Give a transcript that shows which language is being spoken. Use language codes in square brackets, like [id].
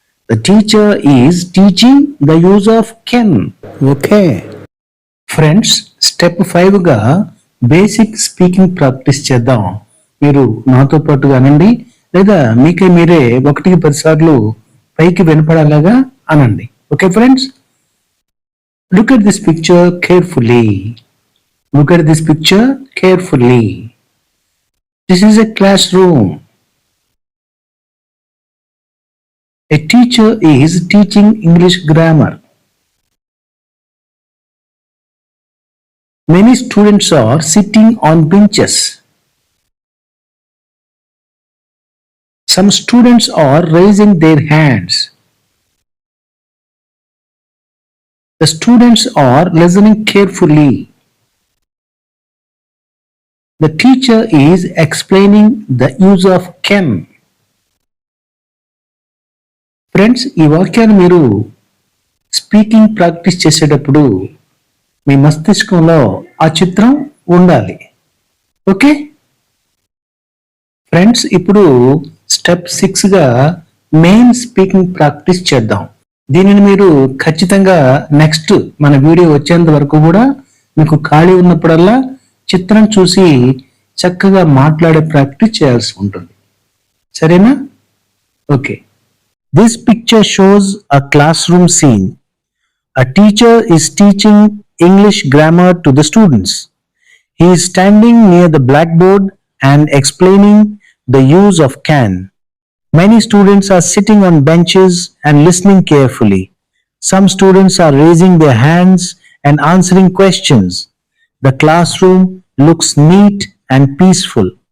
[en] The teacher is teaching the use of can. [te] Okay friends, step 5 గా basic speaking practice చేద్దాం. మీరు నాతో పాటుగా అనండి, లేదా మీకే మీరే 1-10 సార్లు పైకి వినపడేలాగా అనండి. [en] Okay friends, look at this picture carefully. Look at this picture carefully. This is a classroom. A teacher is teaching English grammar. Many students are sitting on benches. Some students are raising their hands. The students are listening carefully. The teacher is explaining the use of can. [te] Friends, ఈ వాక్యాన్ని మీరు speaking practice చేసేటప్పుడు మీ మస్తిష్కంలో ఆ చిత్రం ఉండాలి. Okay friends, ఇప్పుడు step 6 గా main speaking practice చేద్దాం. దీనిని మీరు ఖచ్చితంగా నెక్స్ట్ మన వీడియో వచ్చేంత వరకు కూడా మీకు ఖాళీ ఉన్నప్పుడల్లా చిత్రం చూసి చక్కగా మాట్లాడే ప్రాక్టీస్ చేయాల్సి ఉంటుంది. సరేనా? Okay. [en] This picture shows a classroom scene. A teacher is teaching English grammar to the students. He is standing near the blackboard and explaining the use of can. Many students are sitting on benches and listening carefully. Some students are raising their hands and answering questions. The classroom looks neat and peaceful.